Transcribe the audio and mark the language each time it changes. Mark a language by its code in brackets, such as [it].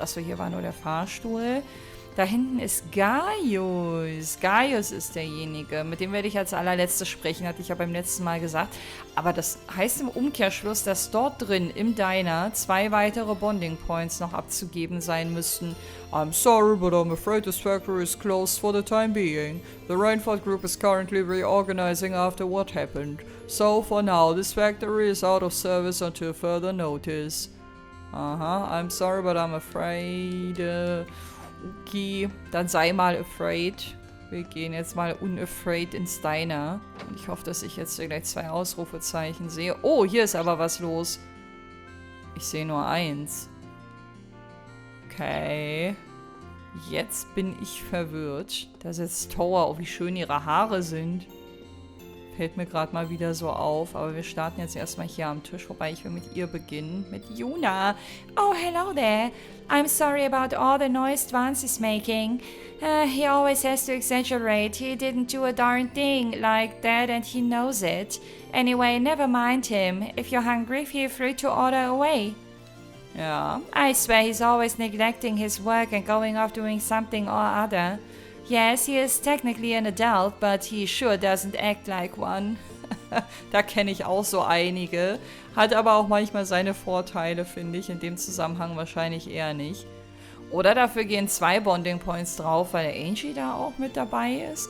[de] Achso, hier war nur der Fahrstuhl. Da hinten ist Gaius. Gaius ist derjenige. Mit dem werde ich als allerletztes sprechen, hatte ich ja beim letzten Mal gesagt. Aber das heißt im Umkehrschluss, dass dort drin im Diner 2 weitere Bonding Points noch abzugeben sein müssten. [en] I'm sorry, but I'm afraid this factory is closed for the time being. The Rainford Group is currently reorganizing after what happened. So for now, this factory is out of service until further notice. Aha, I'm sorry, but I'm afraid... [de] Okay, dann sei mal afraid. Wir gehen jetzt mal unafraid ins Diner. Und ich hoffe, dass ich jetzt gleich 2 Ausrufezeichen sehe. Oh, hier ist aber was los. Ich sehe nur 1. Okay. Jetzt bin ich verwirrt. Da sitzt Tower. Oh, wie schön ihre Haare sind. Fällt mir gerade mal wieder so auf. Aber wir starten jetzt erstmal hier am Tisch. Wobei ich will mit ihr beginnen. Mit Yuna. [en] Oh, hello there. I'm sorry about all the noise Dwans is making. He always has to exaggerate. He didn't do a darn thing like that and he knows it. Anyway, never mind him. If you're hungry, feel free to order away. Yeah. I swear he's always neglecting his work and going off doing something or other. Yes, he is technically an adult, but he sure doesn't act like one. [de] Da kenne ich auch so einige. Hat aber auch manchmal seine Vorteile, finde ich. In dem Zusammenhang wahrscheinlich eher nicht. Oder dafür gehen 2 Bonding Points drauf, weil Angie da auch mit dabei ist.